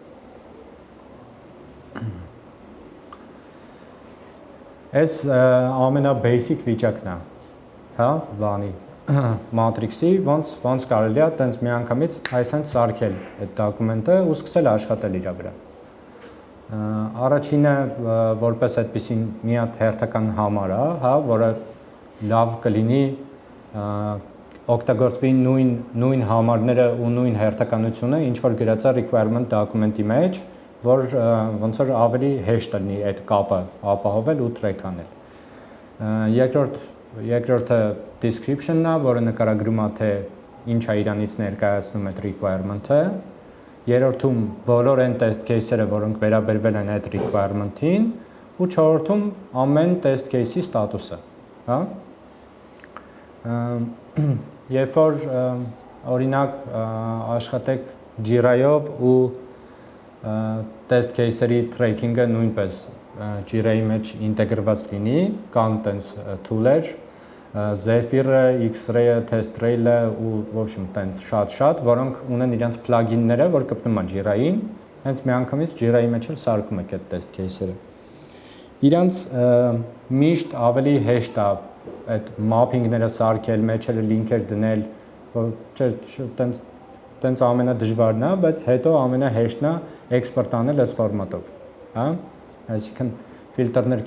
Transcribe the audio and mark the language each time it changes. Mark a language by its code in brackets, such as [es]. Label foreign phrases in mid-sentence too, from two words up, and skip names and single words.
[hy] Այս ամենաբasic վիճակն է, հա, բանի matrix-ի, ոնց կարելի է տենց միանգամից այսպես սարքել այդ դոկումենտը ու սկսել աշխատել իր վրա։ Առաջինը որպես այդպեսին մի հատ հերթական համար է, հա, որը լավ կլինի օգտագործվի նույն համարները ու նույն հերթականությունը, ինչ որ գրած է [en] requirement document-ի [hy] մեջ, որ ոնց որ ավելի հեշտ լինի այդ կապը ապահովել ու track անել։ Երկրորդը description-ն է, որը նկարագրում է թե ինչ է իրանից ներկայացնում այդ requirement-ը։ Երրորդում բոլոր այն [en] test case-երը, [hy] որոնք վերաբերվել են այդ requirement-ին, ու չորրորդում ամեն [en] test case-ի [hy] ստատուսը, հա։ Երբ որ օրինակ աշխատեք Jira-ով ու [en] test case-երի [hy] tracking-ը նույնպես Jira-ի մեջ ինտեգրված լինի, կան տենց tool-եր, Zephyr-ը, X-Ray-ը, TestRail-ը ու [ru] в общем [hy] տենց շատ, որոնք ունեն իրենց plugin-ները, որ կպնում են Jira-ին, հենց միանգամից Jira-ի մեջ էլ սարքում եք այդ [en] test case-երը։ [hy] Իրանց միշտ ավելի հեշտ է այդ mapping-ները սարքել, մեջը link-եր դնել, տենց ամենադժվարն է, բայց հետո ամենահեշտն է export անել այս ֆորմատով, հա։ Այսինքն ֆիլտրներ